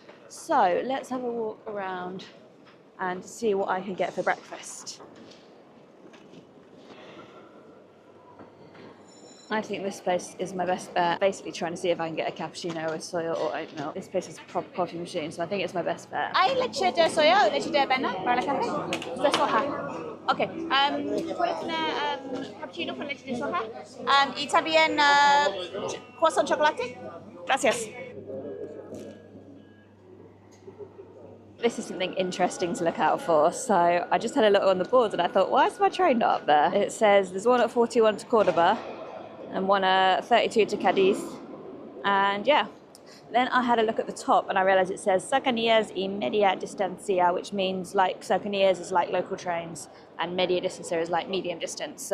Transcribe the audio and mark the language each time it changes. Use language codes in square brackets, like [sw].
[en] So let's have a walk around and see what I can get for breakfast. I think this place is my best bet. Basically trying to see if I can get a cappuccino with soya or oat milk. This place is a proper coffee machine, so I think it's my best bet. [es] ¿Hay leche de soya o leche de avena para la café? De soja. Ok. ¿Puedes tener cappuccino con leche de soja? Y también croissant chocolate? Gracias. [en] This is something interesting to look out for. So I just had a look on the board and I thought, why is my train not up there? It says there's one at 41 to Cordoba and one at 32 to Cadiz. And yeah, then I had a look at the top and I realised it says [es] cercanías y media distancia, [en] which means like cercanías is like local trains and media distancia is like medium distance.